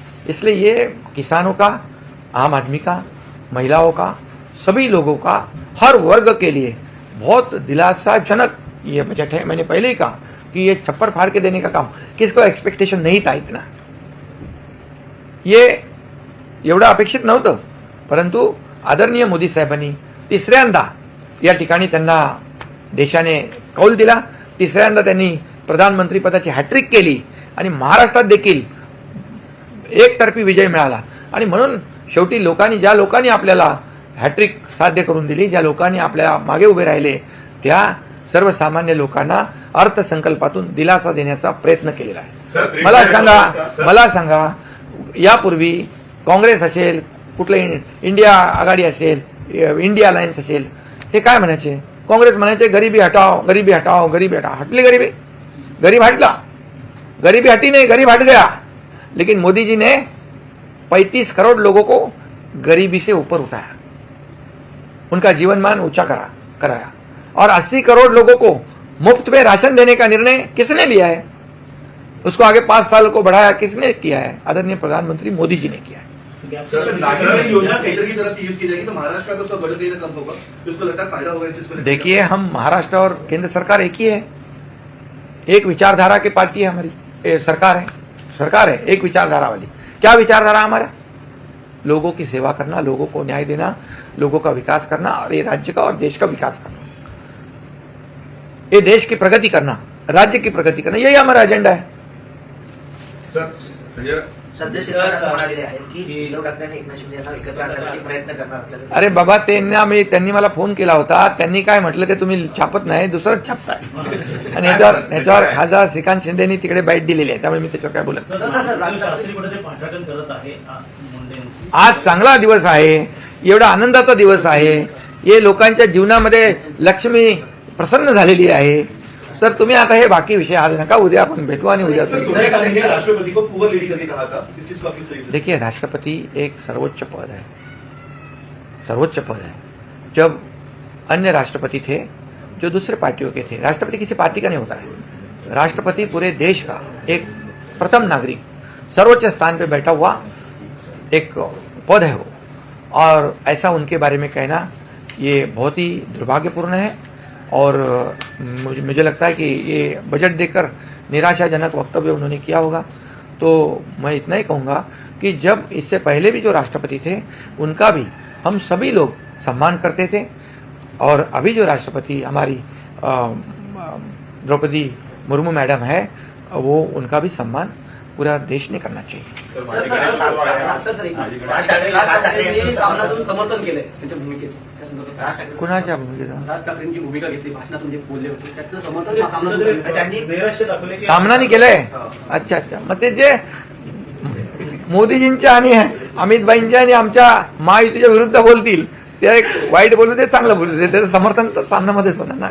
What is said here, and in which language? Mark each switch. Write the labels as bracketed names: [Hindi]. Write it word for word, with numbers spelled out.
[Hindi] इसलिए ये किसानों का, आम आदमी का, महिलाओं का, सभी लोगों का, हर वर्ग के लिए बहुत दिलासाजनक ये बजट है. मैंने पहले ही कहा कि ये छप्पर फाड़ के देने का काम, किसको एक्सपेक्टेशन नहीं था इतना, ये [Marathi] एवढं अपेक्षित नव्हतं. परंतु आदरणीय मोदी साहेबांनी तिसऱ्यांदा या ठिकाणी त्यांना देशाने कौल दिला, तिसऱ्यांदा त्यांनी प्रधानमंत्रीपदाची हॅट्रिक केली आणि महाराष्ट्रात देखील एकतर्फी विजय मिळाला. आणि म्हणून शेवटी लोकांनी, ज्या लोकांनी आपल्याला हॅट्रिक साध्य करून दिली, ज्या लोकांनी आपल्या मागे उभे राहिले, त्या सर्वसामान्य लोकांना अर्थसंकल्पातून दिलासा देण्याचा प्रयत्न केलेला आहे. मला सांगा मला सांगा यापूर्वी काँग्रेस असेल, कुठलं इन- इंडिया आघाडी असेल, अ, इंडिया अलायन्स असेल, हे काय म्हणायचे? काँग्रेस म्हणायचे गरिबी हटाव, गरिबी हटाव, गरिबी हटाव. हटली गरिबी, गरीब हटला, [Hindi] गरीबी हटी नहीं, गरीब हट गया. लेकिन मोदी जी ने पैंतीस करोड़ लोगों को गरीबी से ऊपर उठाया, उनका जीवन मान ऊंचा करा कराया और अस्सी करोड़ लोगों को मुफ्त में राशन देने का निर्णय किसने लिया है? उसको आगे पांच साल को बढ़ाया किसने किया है? आदरणीय प्रधानमंत्री मोदी जी ने किया है. नागरिक योजना सेंटर की तरफ से यूज की जाएगी तो महाराष्ट्र का उसका बजट देना कम होगा, तो उसको लगता है फायदा होगा इस चीज को लेकर. देखिए, हम महाराष्ट्र और केंद्र सरकार एक ही है, एक विचारधारा की पार्टी है हमारी, ए, सरकार है सरकार है एक विचारधारा वाली. क्या विचारधारा हमारा? लोगों की सेवा करना, लोगों को न्याय देना, लोगों का विकास करना और ये राज्य का और देश का विकास करना, ये देश की प्रगति करना, राज्य की प्रगति करना, यही हमारा एजेंडा है. [Marathi] सर संजय सध्या सरकार असं म्हणाले आहे की उद्धव ठाकरे आणि एकनाथ शिंदे यांना एकत्र आणण्यासाठी प्रयत्न करणार असल्याचं. अरे बाबा, त्यांना मी त्यांनी मला फोन केला होता, त्यांनी काय म्हटलं ते तुम्ही छापत नाही, दुसरंच छापताय. आणि याच्यावर याच्यावर खासदार श्रीकांत शिंदेनी तिकडे बाईट दिलेली आहे, त्यामुळे मी त्याच्यावर काय बोलत नाही. सर, तुम्ही शास्त्री गटाचे पाठराखण करत आहे आ, मुंडे यांची. आज चांगला दिवस आहे, एवढा आनंदाचा दिवस आहे, हे लोकांच्या जीवनामध्ये लक्ष्मी प्रसन्न झालेली आहे. तर तुम्ही आता हे बाकी विषय आज नका, उद्या आपण भेटू आणि उद्या [Hindi] सर, सोनिया गांधी ने राष्ट्रपति को पुअर लेडी करके कहा था, इस चीज को आप किस तरीके से- देखिए, राष्ट्रपति एक सर्वोच्च पद है, सर्वोच्च पद है. जब अन्य राष्ट्रपति थे जो दूसरे पार्टियों के थे, राष्ट्रपति किसी पार्टी का नहीं होता है, राष्ट्रपति पूरे देश का एक प्रथम नागरिक सर्वोच्च स्थान पे बैठा हुआ एक पद है वो, और ऐसा उनके बारे में कहना ये बहुत ही दुर्भाग्यपूर्ण है. और मुझे मुझे लगता है कि ये बजट देकर निराशाजनक वक्तव्य उन्होंने किया होगा. तो मैं इतना ही कहूँगा कि जब इससे पहले भी जो राष्ट्रपति थे उनका भी हम सभी लोग सम्मान करते थे, और अभी जो राष्ट्रपति हमारी अ, अ, द्रौपदी मुर्मू मैडम है, वो उनका भी सम्मान पूरा देश ने करना चाहिए. [Marathi] सर, सर, माझे सर, काय सर, सुरू आहे? सर, सर, एक- माझी- राज ठाकरे राज राज ठाकरे ठाकरे यांनी यांनी सामनातून समर्थन- समर्थन केलंय त्यांच्या भूमिकेचं त्या संदर्भात. राज ठाकरे- कुणाच्या भूमिकेचा? राज ठाकरेंची भूमिका घेतली, भाषणातून जे बोलले होते त्याचं समर्थन हा सामनातून केलं. त्यांनी- कुठेतरी नैराश्य दाखवले की- सामनाने केलंय. [Hindi] अच्छा अच्छा, [Marathi] मग ते जे मोदीजींच्या आणि अमितबाईंच्या आणि आमच्या महायुतीच्या विरुद्ध बोलतील, ते एक वाईट बोलू दे, चांगलं बोलू दे, त्याचं समर्थन तर सामनामध्येच होणार ना.